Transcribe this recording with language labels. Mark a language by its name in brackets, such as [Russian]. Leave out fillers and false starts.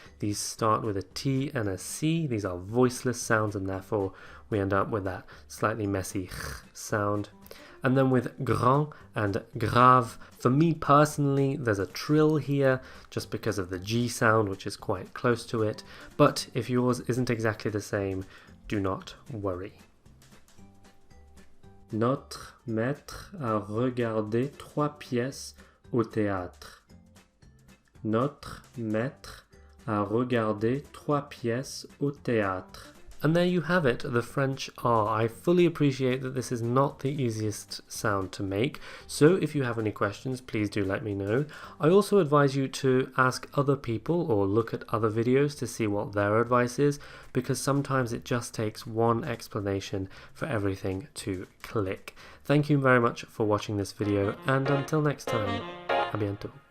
[English] These start with a T and a C. These are voiceless sounds, and therefore we end up with that slightly messy sound. And then with grand and grave, for me personally, there's a trill here, just because of the G sound, which is quite close to it. But if yours isn't exactly the same, do not worry. [French] Notre maître a regardé 3 pièces au théâtre. Notre maître a regardé 3 pièces au théâtre. [English] And there you have it, the French R. I fully appreciate that this is not the easiest sound to make, so if you have any questions, please do let me know. I also advise you to ask other people or look at other videos to see what their advice is, because sometimes it just takes one explanation for everything to click. Thank you very much for watching this video, and until next time, [French] à bientôt.